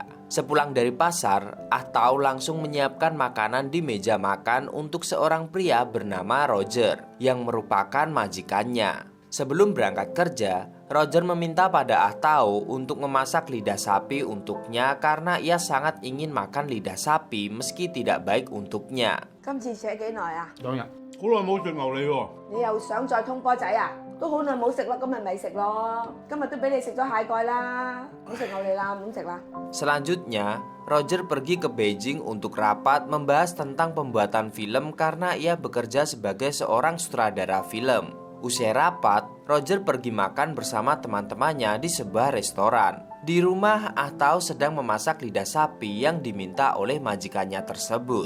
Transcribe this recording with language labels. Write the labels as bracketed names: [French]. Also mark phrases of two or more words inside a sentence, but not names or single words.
[Indonesian] Sepulang dari pasar, Ah Tao langsung menyiapkan makanan di meja makan untuk seorang pria bernama Roger yang merupakan majikannya. Sebelum berangkat kerja, Roger meminta pada Ah Tao untuk memasak lidah sapi untuknya karena ia sangat ingin makan lidah sapi meski tidak baik untuknya. [Cantonese] 今次寫幾耐啊？兩日，好耐冇食牛脷喎。你又想再通波仔啊？都好耐冇食咯，今日咪食咯。今日都俾你食咗蟹蓋啦，唔好食牛脷啦，唔好食啦。 [Indonesian] Selanjutnya, Roger pergi ke Beijing untuk rapat membahas tentang pembuatan film karena ia bekerja sebagai seorang sutradara film. Usai rapat, Roger pergi makan bersama teman-temannya di sebuah restoran. Di rumah, Ah Tao sedang memasak lidah sapi yang diminta oleh majikannya tersebut.